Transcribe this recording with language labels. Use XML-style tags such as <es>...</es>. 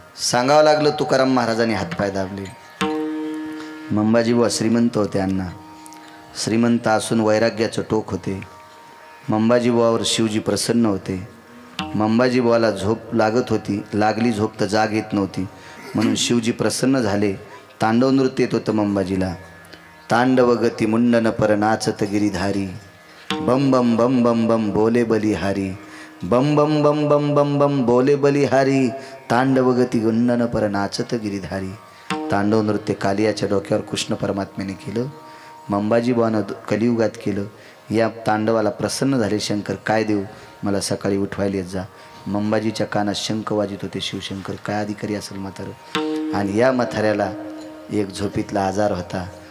<mr>सांगावं लागलं तुकाराम महाराजांनी हातपाय दाबले. मंबाजी बुवा श्रीमंत होते अण्णा, श्रीमंत असून वैराग्याचं टोक होते. मंबाजी बुवावर शिवजी प्रसन्न होते. मंबाजी बुवाला झोप लागत होती, लागली झोप तर जाग येत नव्हती, म्हणून शिवजी प्रसन्न झाले. तांडव नृत्य येत होतं मंबाजीला.</mr> <hi>तांडव गती मुंडन पर नाचत गिरीधारी, बम बम बम बम बम बोले बलिहारी, बम बम बम बम बम बम बोले बलिहारी, तांडव गती गुंडन पर नाचत गिरीधारी.</hi> <mr>तांडव नृत्य कालियाच्या डोक्यावर कृष्ण परमात्म्याने केलं, मंबाजी बुवानं कलियुगात केलं. या तांडवाला प्रसन्न झाले शंकर. काय देऊ, मला सकाळी उठवायला येत जा. मंबाजीच्या कानात शंख वाजित होते. शिवशंकर काय अधिकारी असेल म्हातारं. आणि या म्हाताऱ्याला एक झोपीतला आजार होता.</mr>